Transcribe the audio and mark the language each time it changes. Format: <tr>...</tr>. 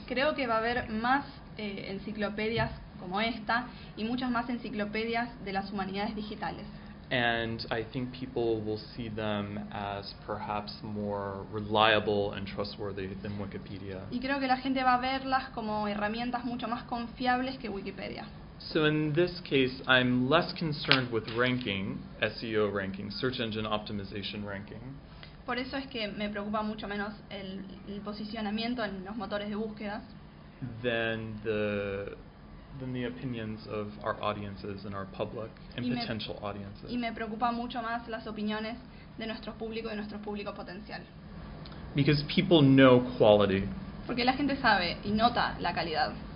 <es>Creo que va a haber más enciclopedias como esta y muchas más enciclopedias de las humanidades digitales.</es> <en>and I think people will see them as perhaps more reliable and trustworthy than Wikipedia.</en> <es>Y creo que la gente va a verlas como herramientas mucho más confiables que Wikipedia.</es> <en>So in this case, I'm less concerned with ranking, SEO ranking, search engine optimization ranking.</en> <es>Por eso es que me preocupa mucho menos el posicionamiento en los motores de búsqueda.</es> <en>Than the opinions of our audiences and our public and potential audiences.</en> <es>Y me preocupa mucho más las opiniones de nuestro público y nuestro público potencial.</es> <en>Because people know quality.</en> <es>Porque la gente sabe y nota la calidad.</es>